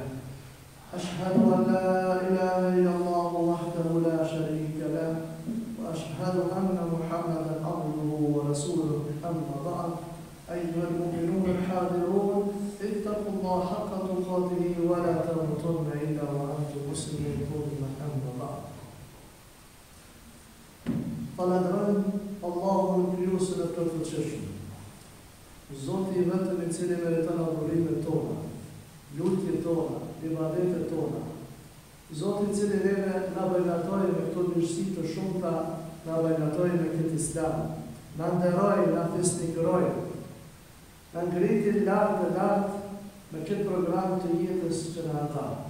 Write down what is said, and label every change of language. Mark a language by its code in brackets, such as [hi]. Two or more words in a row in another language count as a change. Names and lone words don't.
[ar] أشهد أن لا إله إلا الله وحده لا شريك له وأشهد أن محمدا عبده ورسوله أما بعد أيها المؤمنون الحاضرون اتقوا الله حق تقاته ولا تموتن إلا وأنتم مسلمون أما بعد [sq] Falenderojmë Allahun krijuesin e plotësishëm. Zoti I vetëm I cili meriton adhurimet tona, lutjet tona, ibadetet tona. Zoti I cili neve na bajgatoi me këto mirësi të shumta, na bajgatoi me këtë Islam, na nderoi, na fesnikroi, na ngriti lartë me këtë program të jetës që na dha.